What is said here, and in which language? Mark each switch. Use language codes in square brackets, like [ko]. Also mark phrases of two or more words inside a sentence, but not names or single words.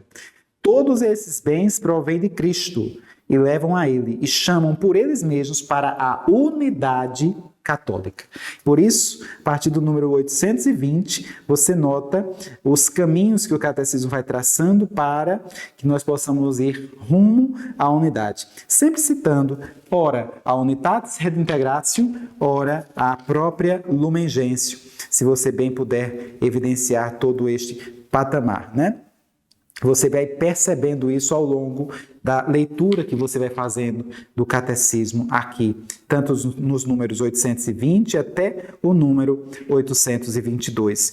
[pt] Todos esses bens provêm de Cristo e levam a Ele, e chamam por eles mesmos para a unidade católica. Por isso, a partir do número 820, você nota os caminhos que o catecismo vai traçando para que nós possamos ir rumo à unidade. Sempre citando, ora, a Unitatis Redintegratio, ora, a própria Lumen Gentium, se você bem puder evidenciar todo este patamar, né? Você vai percebendo isso ao longo da leitura que você vai fazendo do catecismo aqui, tanto nos números 820 até o número 822.